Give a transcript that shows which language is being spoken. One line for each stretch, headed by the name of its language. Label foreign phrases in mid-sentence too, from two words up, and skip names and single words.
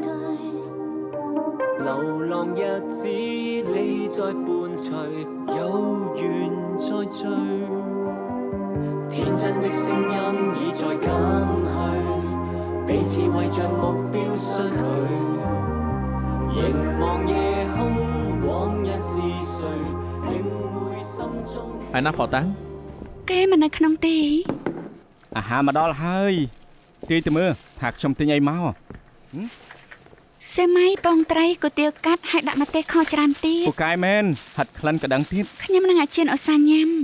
Cantonese: 流浪日子你在伴隨，有緣再聚。天真的聲音已在減去，彼此為着目標相距。凝望夜空，往日是誰領會心中。
Khmer: ឯណាផតាំង គេមិននៅក្នុងទេ អាហារមកដល់ហើយទាយទៅមើលថាខ្ញុំទិញអីមក សេមៃពងត្រីគុយទាវកាត់ហើយដាក់ម្ទេសខច្រើនទៀត ពូកែមែនហាត់ក្លិនក្តឹងទៀត ខ្ញុំនឹងអាចិនឧស្សាហ៍ញ៉ាំ